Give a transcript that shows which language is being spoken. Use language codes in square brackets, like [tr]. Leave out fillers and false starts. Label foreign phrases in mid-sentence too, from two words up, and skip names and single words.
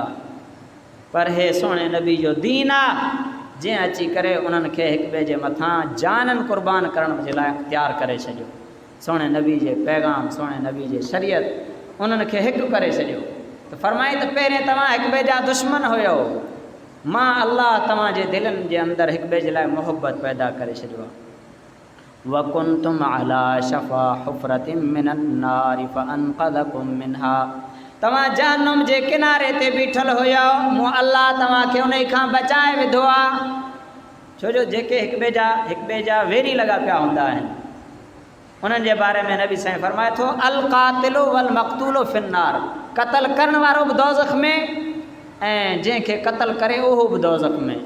[sd] पर हे सोणे नबी जो दीन आहे, जीअं अची करे उन्हनि खे हिक ॿिए जे मथां जाननि क़ुर्बान करण जे लाइ तयारु करे छॾियो। सोणे नबी जे पैगाम, सोणे नबी जे शरीयत उन्हनि खे हिकु करे छॾियो। त फरमाई त पहिरें तव्हां हिक ॿिए जा दुश्मन हुयो, मां अल्लाह तव्हांजे दिलनि जे अंदरि हिक ॿिए जे लाइ मोहबत पैदा करे छॾियो आहे। [ar] وكنتم على شفا حفرة من النار فأنقذكم منها, [sd] तव्हां जहन्नुम जे किनारे ते बीठल हुयो, मूं अल्लाह तव्हांखे उन खां बचाए विधो आहे। छो जो जेके हिक ॿिए जा वेरी लॻा पिया हूंदा आहिनि, उन्हनि जे बारे में नबी साईं फरमाए थो [ar] القاتل والمقتول في النار, [sd] क़तल करण वारो बि दोज़ख में ऐं जंहिंखे क़तल करे उहो बि दोज़ख में।